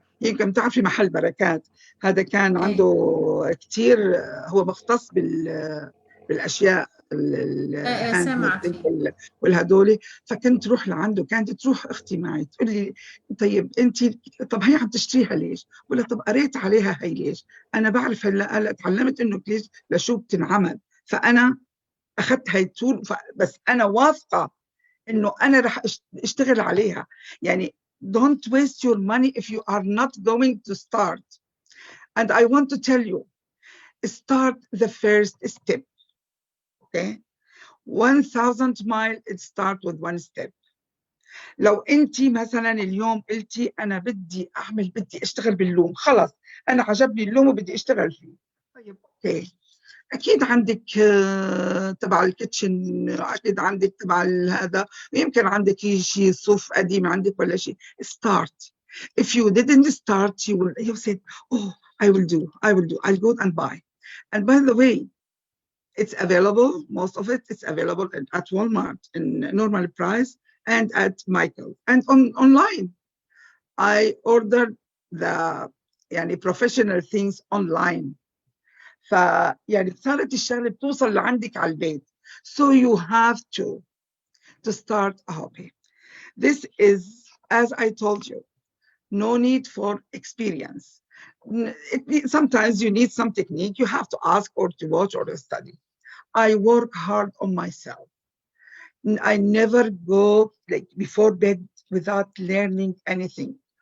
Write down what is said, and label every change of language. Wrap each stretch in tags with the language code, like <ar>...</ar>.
<ar>يمكن بتعرفي محل بركات هذا كان عنده كثير، هو مختص بالاشياء الهاند والهدول، فكنت روح لعنده، كانت تروح اختي معي تقول لي طيب انت طب هي عم تشتريها ليش؟ ولا طب قريت عليها هي ليش؟ انا بعرف هلا تعلمت انه ليش لشو بتنعمل، فانا اخذت هاي التول، بس انا واثقه انه انا رح اشتغل عليها.</ar> <en>يعني don't waste your money if you are not going to start. And I want to tell you, start the first step. Okay, 1000 mile, it start with one step.</en> <ar>لو انت مثلا اليوم قلتي انا بدي اشتغل باللوم، خلص انا عجبني اللوم وبدي اشتغل فيه، طيب اوكي، اكيد عندك تبع الكيتشن، اكيد عندك تبع هذا، يمكن عندك شيء صوف قديم عندك ولا شيء.</ar> <en>start. If you didn't start, you said, oh, I will do, I'll go and buy. And by the way, it's available, most of it is available at Walmart in normal price and at Michael and online. I ordered the professional things online.</en> <ar>فيعني صارت الشغله بتوصل لعندك على البيت.</ar> <en>So you have to start a hobby. This is, as I told you, no need for experience. Sometimes you need some technique, you have to ask or to watch or to study. I work hard on myself. I never go like before bed without learning anything.</en>